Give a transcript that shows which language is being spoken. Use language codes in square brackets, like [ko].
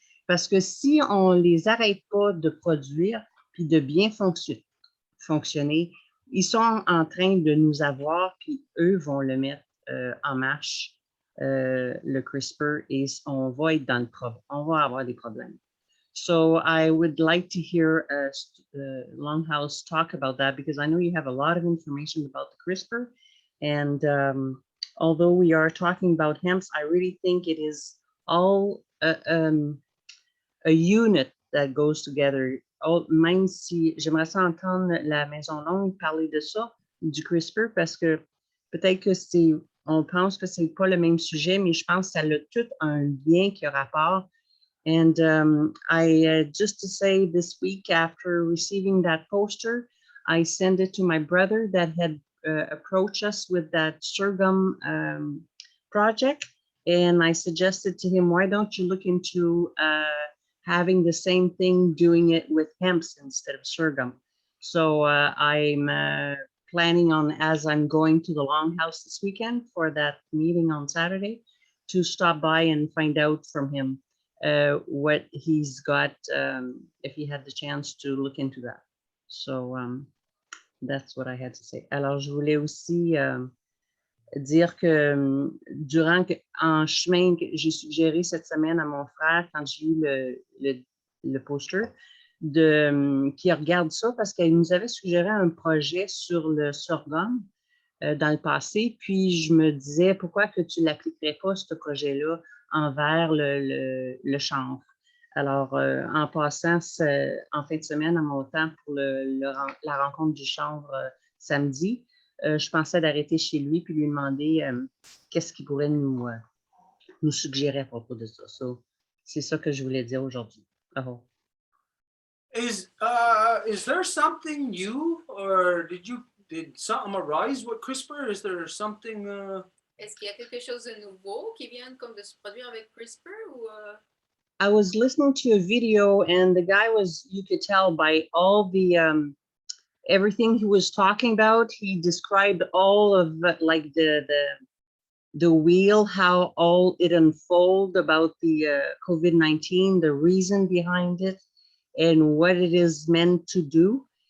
[fr] Parce que si on ne les arrête pas de produire puis de bien fonctionner, ils sont en train de nous avoir, puis eux vont le mettre en marche, le CRISPR, et on va être dans le problème. On va avoir des problèmes. [en] So I would like to hear Longhouse talk about that, because I know you have a lot of information about the CRISPR. And although we are talking about hemp, I really think it is all a unit that goes together. [fr] Même si j'aimerais ça entendre la Maison Longue parler de ça, du CRISPR, parce que peut-être que on pense que c'est pas le même sujet, mais je pense que ça a tout un lien qui a rapport. [en] And just to say, this week after receiving that poster, I sent it to my brother that had approached us with that sorghum project. And I suggested to him, why don't you look into having the same thing, doing it with hemps instead of sorghum? So I'm planning on, as I'm going to the Longhouse this weekend for that meeting on Saturday, to stop by and find out from him what he's got, if he had the chance to look into that. So that's what I had to say. [fr] Alors, je voulais aussi dire que en chemin, j'ai suggéré cette semaine à mon frère, quand j'ai eu le poster, qui regarde ça parce qu'elle nous avait suggéré un projet sur le sorghum dans le passé. Puis je me disais, pourquoi que tu ne l'appliquerais pas, ce projet-là, envers le chanvre? Alors, en passant en fin de semaine à mon temps pour la rencontre du chanvre samedi, je pensais d'arrêter chez lui puis lui demander qu'est-ce qu'il pourrait nous suggérer à propos de ça. So, c'est ça que je voulais dire aujourd'hui. Bravo. [en] Is there something new, or did something arise with CRISPR? Is there something? [fr] Est-ce qu'il y a quelque chose de nouveau qui vient comme de se produire avec CRISPR ou? [en] I was listening to a video, and the guy was, you could tell by all the everything he was talking about, he described all of like the wheel, how all it unfolded about the COVID-19, the reason behind it, and what it is meant to do.